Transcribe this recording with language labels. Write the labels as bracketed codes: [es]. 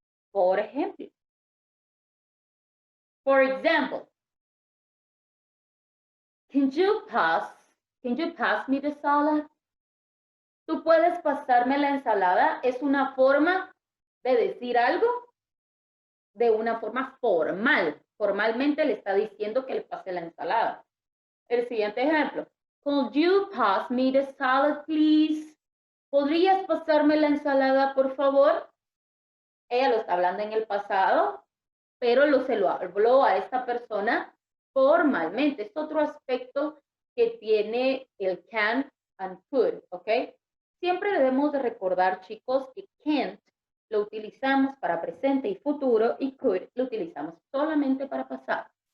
[es] Por ejemplo, [en] for example, can you pass me the salad? [es] ¿Tú puedes pasarme la ensalada? Es una forma de decir algo de una forma formal. Formalmente le está diciendo que le pase la ensalada. El siguiente ejemplo. [en] Could you pass me the salad, please? [es] ¿Podrías pasarme la ensalada, por favor? Ella lo está hablando en el pasado, pero se lo habló a esta persona formalmente. Es otro aspecto que tiene el can and could, ¿ok? Siempre debemos de recordar, chicos, que can't lo utilizamos para presente y futuro y could lo utilizamos solamente para pasado.